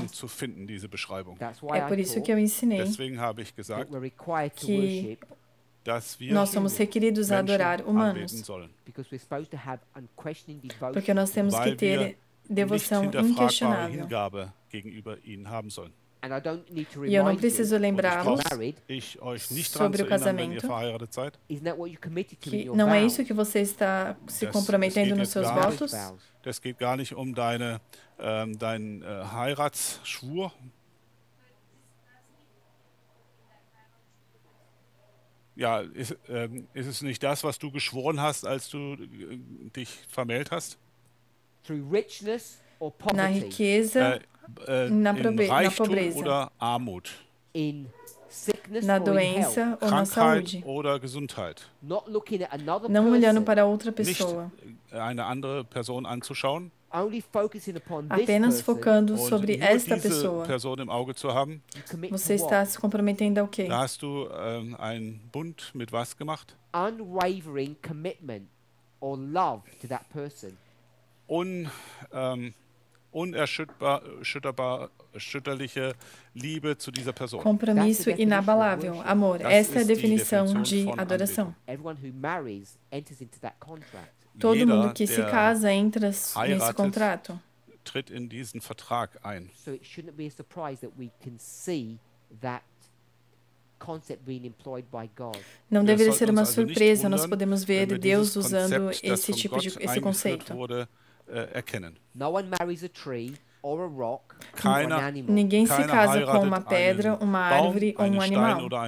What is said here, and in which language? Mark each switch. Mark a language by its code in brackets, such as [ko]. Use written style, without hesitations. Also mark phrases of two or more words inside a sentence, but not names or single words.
[pt] É por isso que eu ensinei que nós somos requeridos a adorar humanos, porque nós temos que ter devoção inquestionável. E eu não preciso lembrá-los sobre o casamento, que não é isso que você está se comprometendo nos seus votos? [de] Das geht gar nicht um deinen Heiratsschwur. Ja, ist es nicht das, was du geschworen hast, als du dich vermählt hast? [pt] Na riqueza, na pobreza, [de] oder Armut, [pt] na doença ou na saúde, [de] oder Gesundheit. [pt] não olhando para outra pessoa, [de] eine andere Person anzuschauen, [pt] apenas focando sobre esta pessoa. [de] Person im Auge zu haben. [pt] Você está se comprometendo ao quê? [de] Da hast du einen Bund mit was gemacht? [en] Unwavering commitment or love to that person. [de] Unerschütterliche Liebe zu dieser Person. [pt] Compromisso inabalável, amor. Essa é a definição de adoração. Todo mundo que se casa entra nesse contrato. [de] Tritt in diesen Vertrag ein. [en] So it shouldn't be a surprise that we can see that [pt] Não deveria ser uma surpresa, nós podemos ver Deus usando esse conceito. Ninguém se casa com uma pedra, uma árvore ou um animal.